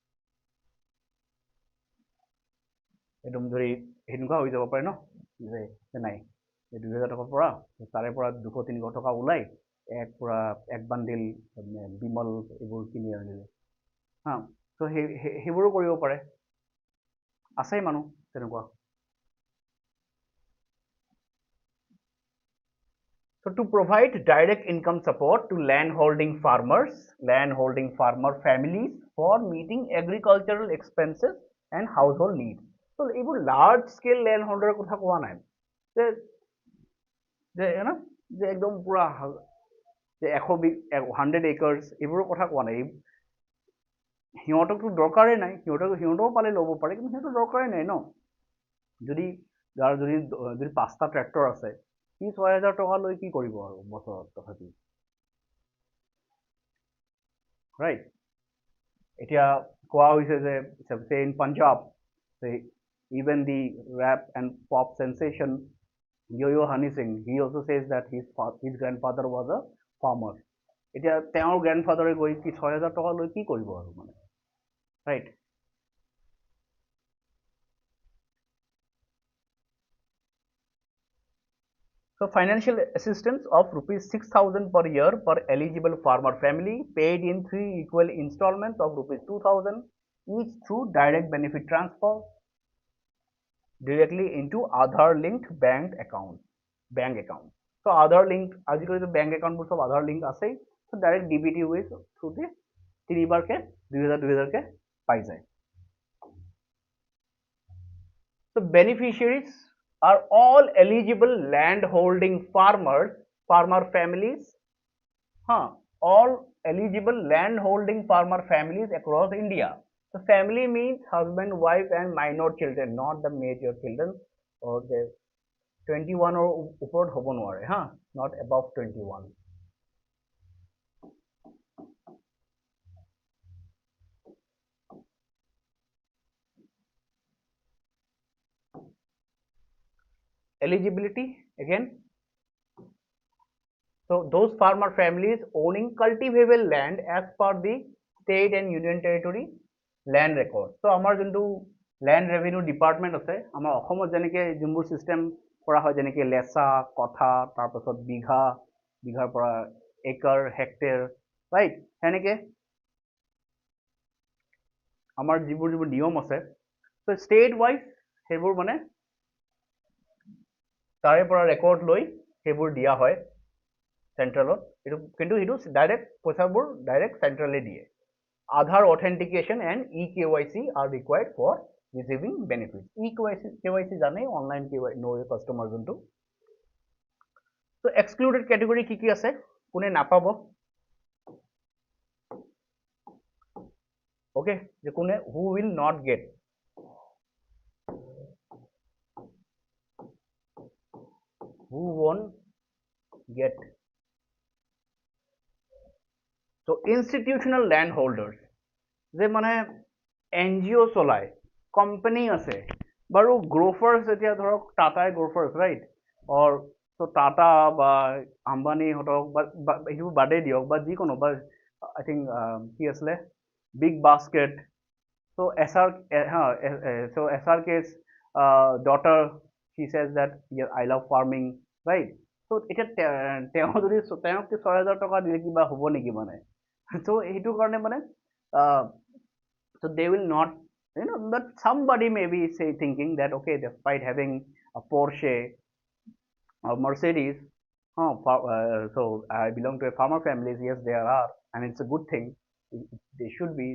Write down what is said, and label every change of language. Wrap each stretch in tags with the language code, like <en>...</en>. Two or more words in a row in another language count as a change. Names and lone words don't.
<as>একদম যদি সেনেকুৱা হৈ যাব পাৰে ন যে নাই 2000 টকাৰ পৰা তাৰে পৰা 200-300 টকা ওলাই এক বান্দিল বিমল এইবোৰ কিনি আনিলে হা ত' সেইবোৰো কৰিব পাৰে আছেই মানুহ তেনেকুৱা</as> <en>So to provide direct income support to landholding farmer families for meeting agricultural expenses and household needs.</en> <as>So এইবোৰ</as> <en>large scale landholder</en> <as>কথা কোৱা নাই যে যে যে একদম পুৰা যে 100 acres এইবোৰৰ কথা কোৱা নাই সিহঁতকতো দৰকাৰেই নাই সিহঁতেও পালে ল'ব পাৰে কিন্তু সিহঁতৰ দৰকাৰেই নাই ন যদি যাৰ যদি 5টা ট্ৰেক্টৰ আছে সি 6000 টকা লৈ কি কৰিব আৰু বছৰত তথাপি ৰাইট এতিয়া কোৱা হৈছে যে</as> <en>say in Punjab say even the rap and pop sensation Yo-Yo Honey Singh he also says that his grandfather was a farmer</en> <as>এতিয়া তেওঁৰ গ্ৰেণ্ডফাদাৰে গৈ কি 6000 টকা লৈ কি কৰিব আৰু মানে</as> <en>right so financial assistance of rupees 6000 per year per eligible farmer family paid in 3 equal installments of rupees 2000 each through direct benefit transfer directly into Aadhaar linked bank account so Aadhaar linked</en> <as>আজিকালি তো</as> <en>bank account বোৰ সব Aadhaar link আছেই so direct DBT ways through the</en> <as>3বাৰকে 2000 কে পাই যায়</as> <en>so beneficiaries are all eligible land holding farmer families all eligible land holding farmer families across India so family means husband wife and minor children not the major children or the 21 or</en> <as>ওপৰত হ'ব নোৱাৰে</as> <en>not above 21 eligibility again so those farmer families owning cultivable land as per the state and union territory land record so</en> <as>আমাৰ যোনটো</as> <en>land revenue department</en> <as>আছে আমাৰ অসমত যেনেকে যোনবোৰ system কৰা হয় যেনেকে লেচা কথা তাৰপাছত বিঘাৰ পৰা একৰ হেক্টেৰ ৰাইট সেনেকে আমাৰ যিবোৰ নিয়ম আছে</as> <en>so state wise</en> <as>সেইবোৰ মানে তাৰে পৰা ৰেকৰ্ড লৈ সেইবোৰ দিয়া হয় চেন্ট্ৰেলত এইটো কিন্তু এইটো ডাইৰেক্ট পইচাবোৰ ডাইৰেক্ট চেন্ট্ৰেলে দিয়ে</as> <en>Aadhaar authentication and eKYC are required for receiving benefits</en> <as>eKYC জানে</as> <en>online KYC know your customer</en> <as>যোনটো</as> <en>so excluded category</en> <as>কি আছে কোনে নাপাব</as> <en>okay</en> <as>যে কোনে</as> <en>who will not get who won't get so institutional landholders</en> <as>যে মানে NGO চলায় কোম্পানী আছে বাৰু গ্ৰোফাৰ্ছ এতিয়া ধৰক টাটাই গ্ৰোফাৰ্ছ ৰাইট</as> <en>or so</en> <as>টাটা বা আম্বানী হতক বা এইবোৰ বাদে দিয়ক বা যিকোনো বা</as> <en>I think</en> <as>কি আছিলে big basket so</as> <en>SRK's daughter she says that yeah, I love farming right so</en> <as>এতিয়া তেওঁ যদি তেওঁক 6000 টকা দিলে কিবা হ'ব নেকি মানে</as> <en>so</en> <as>এইটো কাৰণে মানে</as> <en>so they will not but somebody may be say thinking that okay despite having a Porsche Mercedes. So I belong to a farmer families. Yes, there are, and it's a good thing. They should be.</en>